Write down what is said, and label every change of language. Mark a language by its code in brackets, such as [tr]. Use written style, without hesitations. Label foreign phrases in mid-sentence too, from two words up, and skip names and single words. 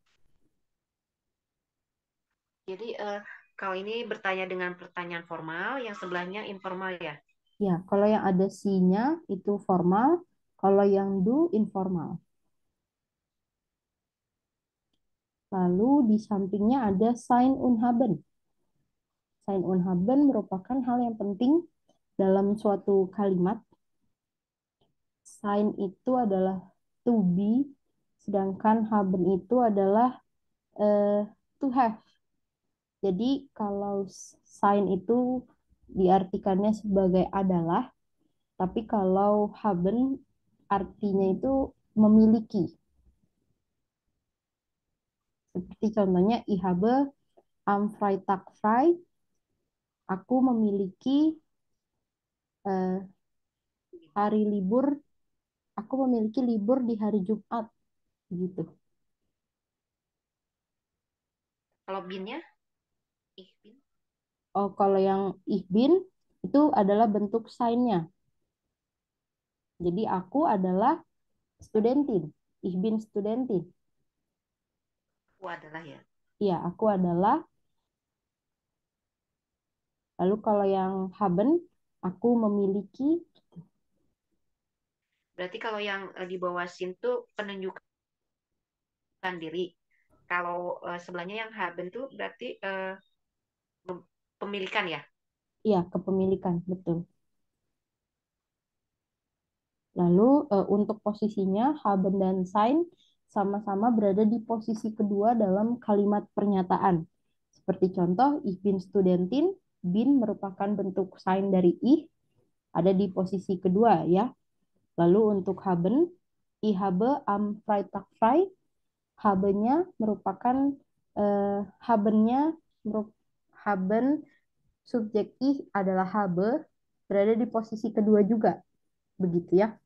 [id] Jadi kalau ini bertanya dengan pertanyaan formal, yang sebelahnya informal ya. Ya, kalau yang ada si-nya itu formal, kalau yang do informal. Lalu di sampingnya ada [de] sein und haben. Sein und haben [id] merupakan hal yang penting dalam suatu kalimat. Sein itu adalah [en] to be, [id] sedangkan haben itu adalah [en] to have. [id] Jadi kalau sein itu diartikannya sebagai adalah, tapi kalau haben artinya itu memiliki. Seperti contohnya, [de] ich habe am Freitag frei. [id] Aku memiliki eh, hari libur. Aku memiliki libur di hari Jumat. Gitu. Kalau binnya, [de] ich bin. [id] Oh, kalau yang [de] ich bin [id] itu adalah bentuk sign-nya. Jadi aku adalah studentin. [de] Ich bin Studentin. [id] Aku adalah ya. Iya, aku adalah. Lalu kalau yang haben, aku memiliki. Berarti kalau yang di bawah sin tuh penunjukan diri. Kalau sebelahnya yang haben tuh berarti pemilikan ya. Iya, kepemilikan, betul. Lalu untuk posisinya, haben dan sein sama-sama berada di posisi kedua dalam kalimat pernyataan. Seperti contoh, [de] ich bin Studentin, [id] bin merupakan bentuk sein dari ich, ada di posisi kedua ya. Lalu untuk [de] haben, ich habe am Freitag frei, [id] habe-nya merupakan haben-nya haben subjek ich adalah habe berada di posisi kedua juga. Begitu ya.